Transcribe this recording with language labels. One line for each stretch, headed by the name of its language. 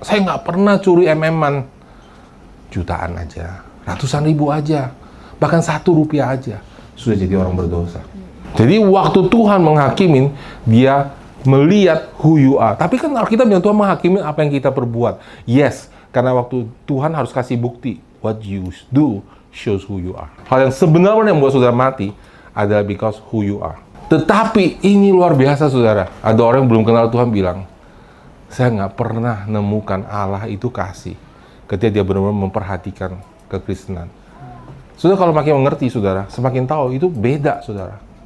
Indonesian: Saya nggak pernah curi MM-an. Jutaan aja, ratusan ribu aja, bahkan 1 rupiah aja sudah jadi orang berdosa. Jadi waktu Tuhan menghakimin, dia melihat
English: who you are.
Indonesian: Tapi kan Alkitab bilang Tuhan menghakimin apa yang kita perbuat. Yes, karena waktu Tuhan harus kasih bukti.
English: What you do shows who you are.
Indonesian: Hal yang sebenarnya yang membuat saudara mati adalah
English: because who you are.
Indonesian: Tetapi ini luar biasa saudara. Ada orang yang belum kenal Tuhan bilang, saya nggak pernah nemukan Allah itu kasih ketika dia benar-benar memperhatikan kekristenan. Saudara kalau makin mengerti saudara, semakin tahu itu beda saudara.